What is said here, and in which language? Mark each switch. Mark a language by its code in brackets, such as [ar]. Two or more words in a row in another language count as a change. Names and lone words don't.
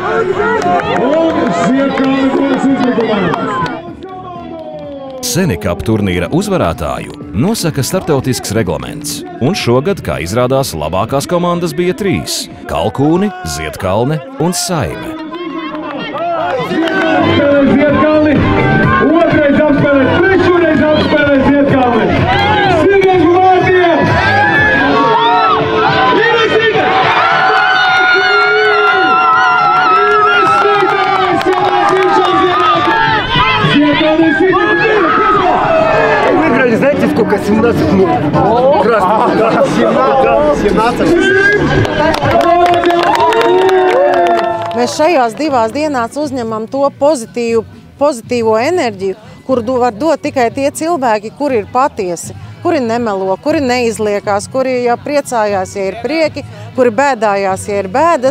[lv] Senikap turnīra uzvarētāju nosaka starptautisks reglaments, un šogad, kā izrādās, labākās komandas bija 3 – Kalkūni, Ziedkalne un Saime. Ziedkalni, otrais apspēlē, trešoreiz apspēlē Ziedkalni. Sīgais vārtiem! [ru] Выиграли, знаете, сколько? 17-0. Красный. 17. [lv] Mēs šajās 2 dienās uzņemam to pozitīvo enerģiju, kuru var dot tikai tie cilvēki, kuri ir patiesi, kuri nemelo, kuri neizliekās, kuri jau priecājās, ja ir prieki, kuri bēdājās, ja ir bēdas.